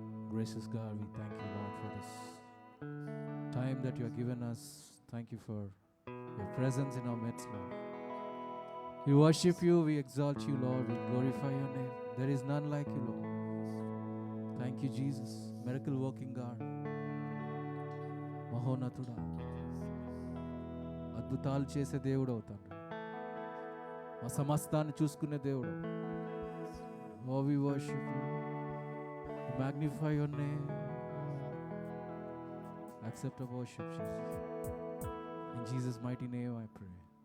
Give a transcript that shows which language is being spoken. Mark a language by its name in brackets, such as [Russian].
[English] Gracious God, we thank you, Lord, for this time that you have given us. Thank you for your presence in our midst, Lord. We worship you, we exalt you, Lord, we glorify your name. There is none like you, Lord. Thank you, Jesus, miracle working God. [Telugu] Mahonatuda. అద్భుతాలు చేసే దేవుడు అవుతాడు మా సమస్తాన్ని చూసుకునే దేవుడు [English] Oh, we worship you. Magnify your name. Accept our worship, Jesus. In Jesus' mighty name I pray.